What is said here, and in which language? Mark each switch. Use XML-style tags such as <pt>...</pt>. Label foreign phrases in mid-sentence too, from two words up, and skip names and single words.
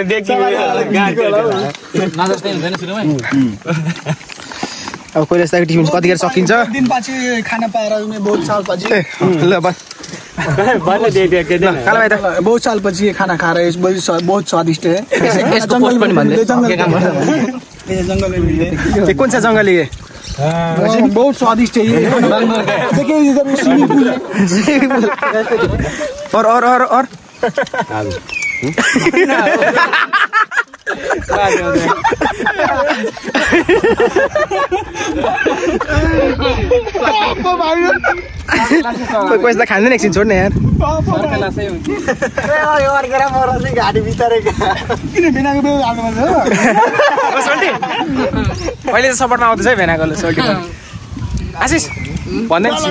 <ne>अब कोही जस्तो टिफिन कतिखेर सकिन्छ दिन पछि खाना पाएर</ne> <hi>बहुत साल</hi> <ne>पछि ल</ne> <hi>बहुत साल</hi> <ne>पछि खाना खाएर</ne> <hi>बहुत स्वादिष्ट है</hi> <ne>कुन चाहिँ जङ्गली</ne> <hi>बहुत स्वादिष्ट है</hi> <ne>और कोही त खाँदैन एकछिन छोड्ने यार अहिले त सपोर्टमा आउँदैछ है भेनाकोले सोल्टी आशिष भन्दै</ne>